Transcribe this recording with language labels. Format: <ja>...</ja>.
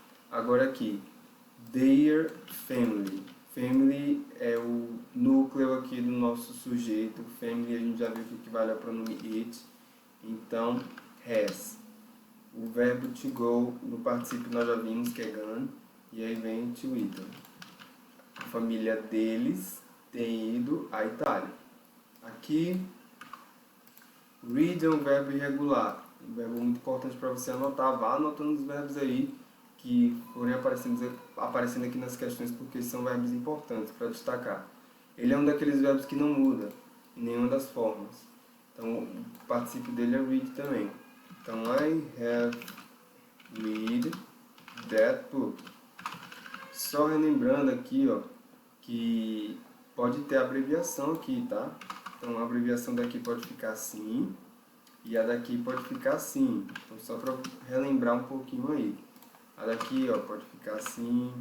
<pt>Agora aqui, their family. family é o núcleo aqui do nosso sujeito. Family a gente já viu que equivale ao pronome it. Então, has. O verbo to go no particípio nós já vimos que é gone. E aí vem to Italy. A família deles tem ido à Itália. Aqui, read é um verbo irregular. Um verbo muito importante para você anotar. Vá anotando os verbos aí que forem aparecendo aqui nas questões, porque são verbos importantes para destacar. Ele é um daqueles verbos que não muda em nenhuma das formas. Então, o particípio dele é read também. Então,</pt> <en>I have read that book.</en> <pt>Só relembrando aqui, ó, que pode ter abreviação aqui, tá? Então, a abreviação daqui pode ficar assim e a daqui pode ficar assim. Então, só para relembrar um pouquinho aí. A daqui, ó, pode ficar assim.</pt>